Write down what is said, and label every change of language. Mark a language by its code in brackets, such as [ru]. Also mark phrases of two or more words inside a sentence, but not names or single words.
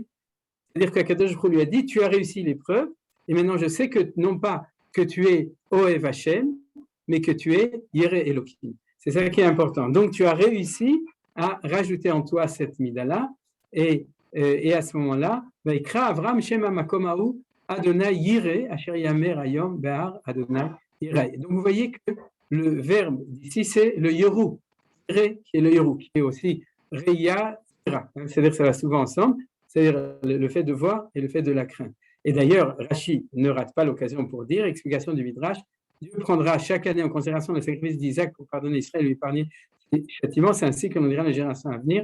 [fr] C'est-à-dire qu' [he] הקדוש ברוך הוא [fr] lui a dit, tu as réussi l'épreuve, et maintenant je sais que non pas que tu es [he] אוהב השם, [fr] mais que tu es [he] ירא אלוהים. [fr] C'est ça qui est important. Donc tu as réussi à rajouter en toi cette mida-là, et à ce moment-là, [he] ויקרא אברהם שם המקום ההוא ה׳ יראה אשר יאמר היום בהר ה׳ יראה. [fr] Donc vous voyez que le verbe ici c'est le Yeru, qui est le Yeru, qui est aussi Reya, c'est-à-dire que ça va souvent ensemble, c'est-à-dire le fait de voir et le fait de la crainte. Et d'ailleurs, Rashi ne rate pas l'occasion pour dire, explication du Midrash, Dieu prendra chaque année en considération le sacrifice d'Isaac pour pardonner Israël et lui épargner les châtiments, c'est ainsi que l'on dira les générations à venir.